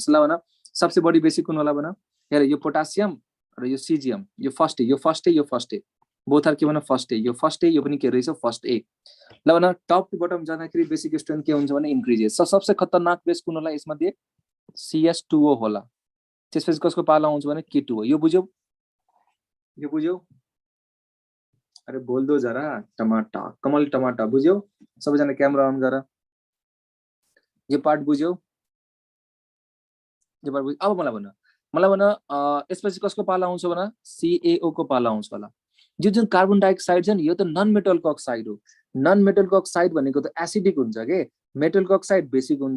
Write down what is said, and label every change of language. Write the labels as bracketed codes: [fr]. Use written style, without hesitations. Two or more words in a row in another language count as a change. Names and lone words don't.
[ne] ल भन सबसे बढी बेसिक कुन होला भन। हेर यो पोटासियम र यो सिजियम, यो [en] first A, [ne] यो [en] first A both are [ne] के भन [en] first A, [ne] यो [en] first A, [ne] यो पनि के रहेछ [en] first A. [ne] ल भन [en] top to bottom [ne] जाँदाखेरि बेसिक स्ट्रेन्थ के हुन्छ भने इन्क्रिजेस। सबसे खतरनाक बेस कुन होला यसमध्ये CS2O होला। त्यसपछि कसको पाला आउँछ भने K2O। यो बुझ्यौ, यो बुझ्यौ। [hi] अरे बोल दो जरा टमाटा, [ne] कमल टमाटा बुझ्यौ। सबैजना क्यामेरा अन गर। यो पार्ट बुझ्यौ, यो पार्ट बुझ्यौ। अब मलाई भन यसपछि कसको पाला आउँछ भन CaO को पाला आउँछ होला। यो जुन [en] carbon dioxide [ne] छ नि यो त [en] non metalko [ne] अक्साइड हो। [en] non metalko [ne] अक्साइड भनेको त एसिडिक हुन्छ के, मेटलको अक्साइड बेसिक हुन्छ।